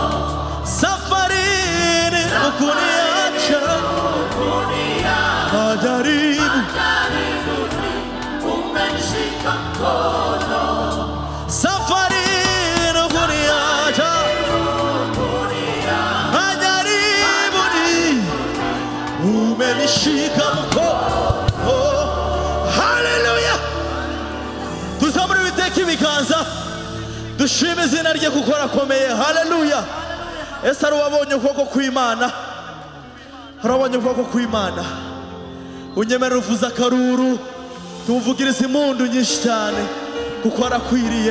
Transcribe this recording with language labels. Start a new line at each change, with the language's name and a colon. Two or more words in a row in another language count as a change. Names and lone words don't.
Swahili: Safarini ukuniacha, majaribuni umenishika mkono. Safarini ukuniacha, majaribuni umenishika mkono. Haleluya!
Kinyarwanda: Tuzamure Uwiteka ibiganza, dushime izina rye kuko arakomeye. Haleluya! Ese ari wabonye ukuboko kw'Imana? Harabonye ukuboko kw'Imana? Unyemerera uvuza akaruru, tumuvugirize impundu nyinshi cyane kuko arakwiriye.